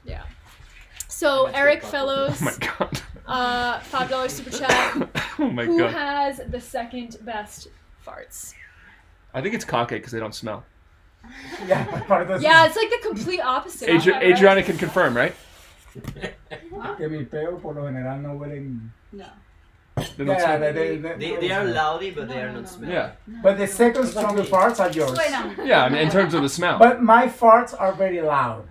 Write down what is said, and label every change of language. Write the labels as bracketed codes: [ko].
[en] Yeah. So Eric Fellows, Oh my god. $5 super chat. Oh my Who god. has the second best farts? I think it's cockade because they don't smell. Yeah, part of Yeah, it's like the complete opposite. Adriana can confirm, right? [es] Que mis peos por lo general no huelen. [en] No. They don't smell. They are loudy, but they are not smelly. Yeah. But the second strongest farts are yours. Wait, no. Yeah, I mean, in terms of the smell. But my farts are very loud.